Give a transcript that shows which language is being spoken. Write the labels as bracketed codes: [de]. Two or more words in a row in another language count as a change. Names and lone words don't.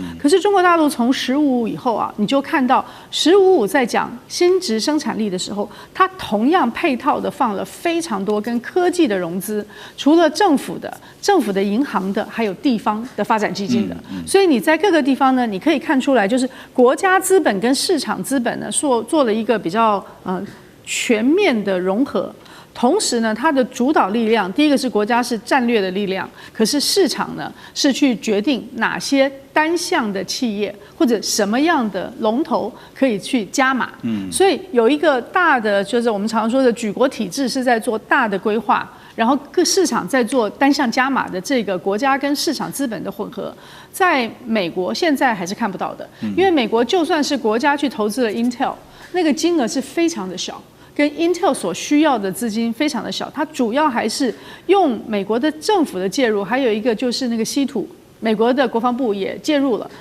[zh] 可是中國大陸從15以後啊，你就看到15在講新質生產力的時候，它同樣配套的放了非常多跟科技的融資，除了政府的銀行的，還有地方的發展基金的。所以你在各個地方呢，你可以看出来，就是國家資本跟市場資本呢，做了一個比較全面的融合。同時呢，它的主導力量，第一個是國家是戰略的力量，可是市場呢是去決定哪些單項的企業或者什麼樣的龍頭可以去加碼。所以有一個大的，就是我們常說的舉國體制是在做大的規劃，然後各市場在做單項加碼的這個國家跟市場資本的混合，在美國現在還是看不到的，因為美國就算是國家去投資了 Intel， 那個金額是非常的小。跟 Intel 所需要的資金非常的小，它主要還是用美國的政府的介入，還有一個就是那個稀土，美國的國防部也介入了。